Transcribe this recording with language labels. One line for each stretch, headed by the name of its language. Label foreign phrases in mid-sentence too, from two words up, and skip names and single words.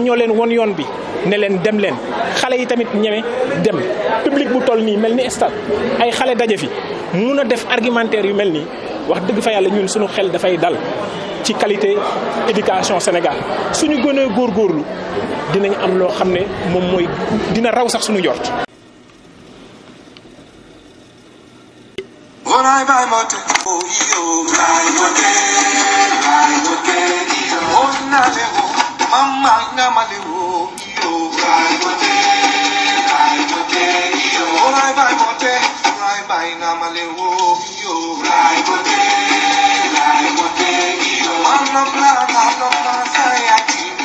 Wolof: ñoo leen won yoon bi ne leen dem leen xale yi tamit ñeme dem public bu toll nii mel ni stade ay xale daje fi mun a def argumentaire yu mel nii wax dëgg fa yàlla ñun suñu xel dafay dal ci
French: qualité éducation
Wolof: Sénégal suñu gënee góorgóorlu dinañ am loo xam ne moom mooy dina raw sax suñu njort. bye mote oh yo bye mote yo oh na le ho mama na male ho yo bye mote yo oh bye mote na male ho yo bye mote yo mama plana no saya ki